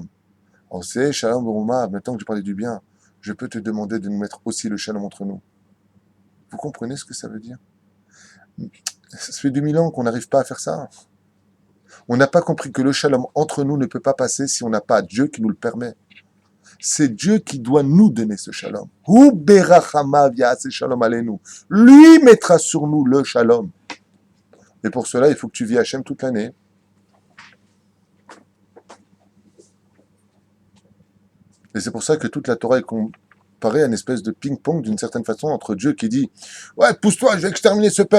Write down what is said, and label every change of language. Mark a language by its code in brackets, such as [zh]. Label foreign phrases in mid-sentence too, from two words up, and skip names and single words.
[fr] On sait, [he] שלום ברומה, [fr] maintenant que je parlais du bien, je peux te demander de nous mettre aussi le shalom entre nous. Vous comprenez ce que ça veut dire? Ça fait 2000 ans qu'on n'arrive pas à faire ça. On n'a pas compris que le shalom entre nous ne peut pas passer si on n'a pas Dieu qui nous le permet. C'est Dieu qui doit nous donner ce shalom. [he] הוא ברחמיו יעשה שלום עלינו. [fr] Lui mettra sur nous le shalom. Et pour cela, il faut que tu vis Hachem toute l'année. Et c'est pour ça que toute la Torah est comparée à une espèce de ping-pong d'une certaine façon entre Dieu qui dit « Ouais, pousse-toi, je vais exterminer ce peuple.